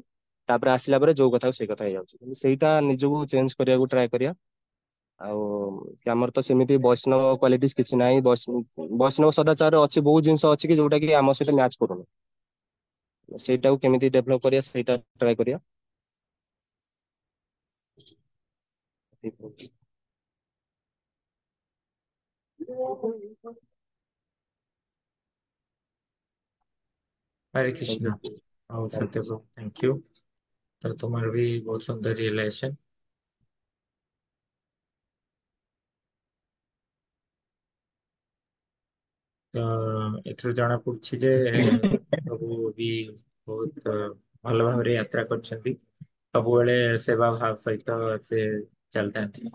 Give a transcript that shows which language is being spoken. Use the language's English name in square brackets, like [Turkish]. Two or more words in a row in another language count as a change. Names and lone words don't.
[Odia] ତାପରେ ଆସିଲା ପରେ ଯୋଉ କଥାକୁ ସେଇ କଥା ହେଇଯାଉଛି। କିନ୍ତୁ ସେଇଟା ନିଜକୁ ଚେଞ୍ଜ କରିବାକୁ ଟ୍ରାଏ କରିବା। ଆଉ କି ଆମର ତ ସେମିତି ବୈଷ୍ଣବ କ୍ୱାଲିଟିସ୍ କିଛି ନାହିଁ। ବୈଷ୍ଣବ ସଦାଚାର ଅଛି, ବହୁତ ଜିନିଷ ଅଛି କି ଯୋଉଟା କି ଆମ ସହିତ ମ୍ୟାଚ୍ କରୁନି। ସେଇଟାକୁ କେମିତି ଡେଭଲପ କରିବା ସେଇଟା ଟ୍ରାଏ କରିବା। [Hindi] हरे थैंक कृष्णा। यू। और हरे सत्य कृष्ण। [English] bro, thank you. [Hindi] तो तुम्हारा भी बहुत सुंदर रियलाइजेशन। [Odia] ତ ଏଥିରୁ ଜଣା ପଡୁଛି ଯେ ସବୁ ବି ବହୁତ ଭଲ ଭାବରେ ଯାତ୍ରା କରିଛନ୍ତି। ସବୁବେଳେ ସେବା ଭାବ ସହିତ ସେ ଚାଲିଥାନ୍ତି।